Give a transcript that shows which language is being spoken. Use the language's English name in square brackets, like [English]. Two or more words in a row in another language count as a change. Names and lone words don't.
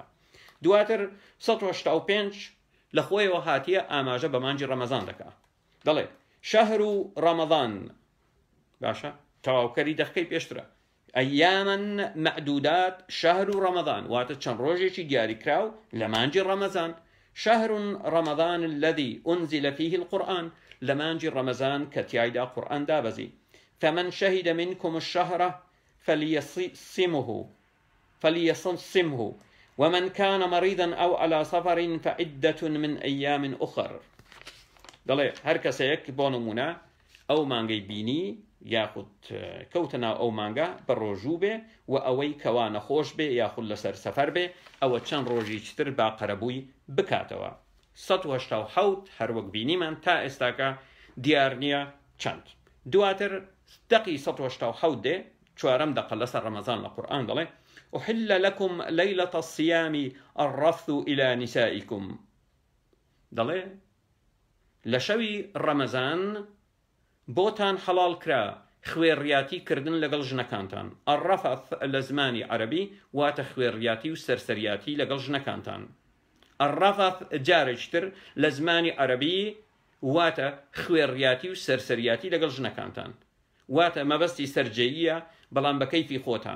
[Central Kurdish] دواتر 185 لە خۆیەوە هاتیە ئاماژە بە مانجی ڕەمەزان دەکا دەڵێ [Arabic] شەهر ڕەمەضان [Central Kurdish] باشە تەواوکەری دەقەکەی پێشترە [Arabic] ئەیاماً مەعدودات شەهر ڕەمەضان [Central Kurdish] واتە چەند ڕۆژێکی دیاری کراو لە مانجی ڕەمەزان. [Arabic] شەهر ڕەمەضان الذي أنزل فيه القرآن [Central Kurdish] لە مانجی ڕەمەزان کە تیایدا قورئان دابەزی. [Arabic] فمن شهد منكم الشهر فليصمه ومن كان مريضا أو على سفر فعدة من أيام أخر. [Central Kurdish] دەڵێ هەر کەسێک بۆ نمونە ئەو مانگەی بینی یاخود کەوتە ئەو مانگە بە ڕۆژوو بێ و ئەوەی کەوا نەخۆش بێ یاخود لەسەر سەفەر بێ ئەوە چەند ڕۆژێکتر با قەرەبووی بکاتەوە. 187 هەر وەک بینیمان تا ئێستاکە دیار نییە چەند. دواتر دقي 187 دێ چوارەم دەقە لەسەر ڕەمەزان لە قورئان دەڵێ [Arabic] أحل لكم ليلة الصيام الرفث إلى نسائكم. [Central Kurdish] دەڵێ لە شەوی ڕەمەزان بۆتان حەڵال کرا خوێڕیاتی کردن لەگەڵ ژنەکانتان. الرەفث لە زمانی عەرەبی واتە خوێڕیاتی و سەرسەریاتی لەگەڵ ژنەکانتان. الرەفث جارێکتر لە زمانی عەرەبی واتە خوێڕیاتی و سەرسەریاتی لەگەڵ ژنەکانتان واتە مەبەستی سەرجەییە بەڵام بە کەیفی خۆتان.